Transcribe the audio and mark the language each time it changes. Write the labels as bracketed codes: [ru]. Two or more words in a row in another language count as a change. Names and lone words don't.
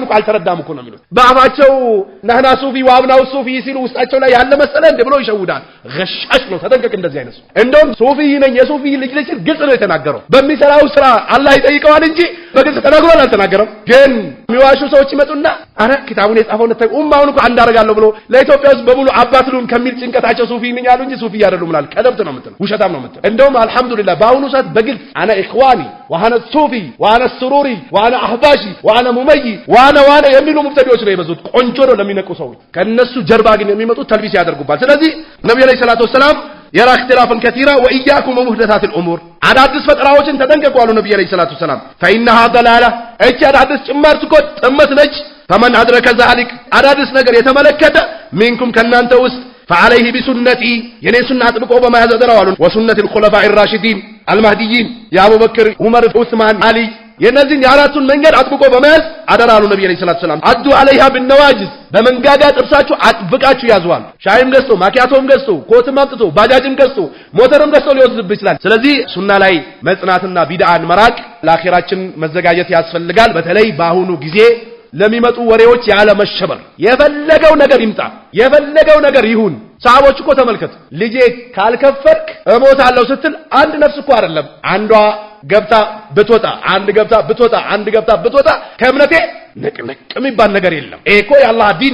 [am] እኮ አልተረዳም እኮ ነው የሚሉት በአፋቸው [ar] نحن صوفي وأبناء صوفي [am] ሲሉ ውስጣቸው ላይ ያለ መሰለ እንደ ብሎ ይሸውዳል ገሻሽ ነው ተጠንቀቅ እንደዚህ አይነት እንደውም ሱፊ ነኝ የሱፊ ልጅ ግልጽ ነው የተናገረው በሚሰራው ስራ አላህ ይጠይቀዋል እንጂ በግልጽ ተናግሯል አልተናገረም ግን የሚዋሹ ሰዎች ይመጡና አረ ኪታቡን የጻፈው ለታይ ኡማውን እኮ አንድ አደርጋለሁ ብሎ ለኢትዮጵያ ውስጥ በሙሉ አባትሉን ከሚል ጭንቀታቸው ሱፊ ነኝ ያሉ እንጂ ሱፊ አይደሉም ማለት ቀደምት ነው የምትለው ውሸታም ነው የምትለው እንደውም አልহামዱሊላህ በአሁኑ ሰዓት በግልጽ [ar] أنا إخواني وأنا صوفي وأنا سروري وأنا أحباشي وأنا مميع وأنا [am] የሚሉ ሙብተዲዎች ነው የበዙት ቆንጆ ነው ለሚነቁ ሰዎች ከነሱ ጀርባ ግን የሚመጡት ተልቢስ ያደርጉባል ስለዚህ ነብዩ [ar] عليه الصلاة والسلام يرى اختلافا كثيرا واياكم ومحدثات الامور [am] አዳዲስ ፈጠራዎችን ተጠንቀቁ አሉ ነብዩ [ar] عليه الصلاة والسلام فانها ضلاله [am] እቺ አዳዲስ ጭማርት እኮ ጥመት ነች [ar] فمن ادرك ذلك [am] አዳዲስ ነገር የተመለከተ منكم ከናንተ ውስጥ [ar] فعليه بسنتي [am] የኔ ሱና አጥብቆ በመያዝ አደራው አሉ [ar] وسنه الخلفاء الراشدين المهديين يا ابو بكر عمر عثمان علي [am] የነዚህን የአራቱን መንገድ አጥብቆ በመያዝ አደራሉ ነብዩ [ar] عليه الصلاة السلام عضوا عليها بالنواجذ [am] በመንጋጋ ጥርሳችሁ አጥብቃችሁ ያዙዋል ሻይም ገዝቶ ማኪያቶም ገዝቶ ኮትም አምጥቶ ባጃጅም ገዝቶ ሞተርም ገዝቶ ሊወስድብህ ይችላል ስለዚህ ሱና ላይ መጽናትና ቢድዓን መራቅ ለአኺራችን መዘጋጀት ያስፈልጋል በተለይ በአሁኑ ጊዜ ለሚመጡ ወሬዎች ያለ መሸበር የፈለገው ነገር ይምጣ የፈለገው ነገር ይሁን ሰሃቦች እኮ ተመልከቱ ልጄ ካልከፈርክ እሞታለሁ ስትል አንድ ነፍስ እኮ አይደለም አንዷ ገብታ ብትወጣ አንድ ገብታ ብትወጣ አንድ ገብታ ብትወጣ ከእምነቴ ንቅንቅ የሚባል ነገር የለም እኮ የአላህ ዲን